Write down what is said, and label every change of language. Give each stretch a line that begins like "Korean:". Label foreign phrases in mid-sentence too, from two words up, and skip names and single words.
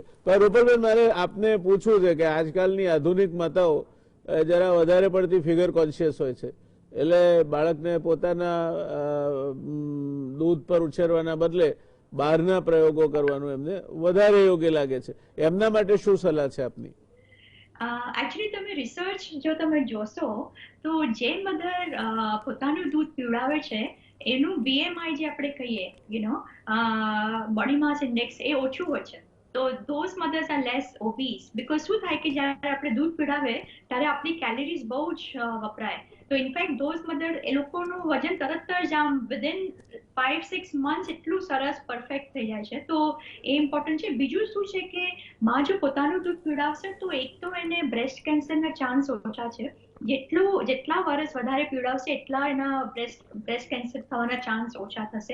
Gujarati: તો રૂપલબેન, મારે આપને પૂછવું છે કે આજકાલની આધુનિક માતાઓ જરા વધારે પડતી ફિગર કોન્શિયસ હોય છે, એટલે બાળકને પોતાના દૂધ પર ઉછેરવાના બદલે બહારના પ્રયોગો કરવાનું એમને વધારે યોગ્ય લાગે છે. એમના માટે શું સલાહ છે આપની? એકચ્યુઅલી તમે રિસર્ચ જો તમે જોશો તો જે મધર પોતાનું દૂધ પીવડાવે છે એનું BMI જે આપણે કહીએ
English: body mass index
Gujarati: એ ઓછું હોય છે. તો
English: those mothers are less obese because
Gujarati: શું થાય કે જ્યારે આપણે દૂધ પીવડાવે ત્યારે આપણી કેલરીઝ બહુ જ વપરાય. તો ઇનફેક્ટ
English: those mother
Gujarati: એ લોકોનું વજન તરત જ આમ
English: within 5-6 months
Gujarati: એટલું સરસ પરફેક્ટ થઈ જાય છે. તો એ ઇમ્પોર્ટન્ટ છે. બીજું શું છે કે માં જો પોતાનું દૂધ પીવડાવશે તો એક તો એને બ્રેસ્ટ કેન્સરના ચાન્સ ઓછા છે. જેટલા વર્ષ વધારે પીવડાવશે એટલા એના બ્રેસ્ટ કેન્સર થવાના ચાન્સ ઓછા થશે.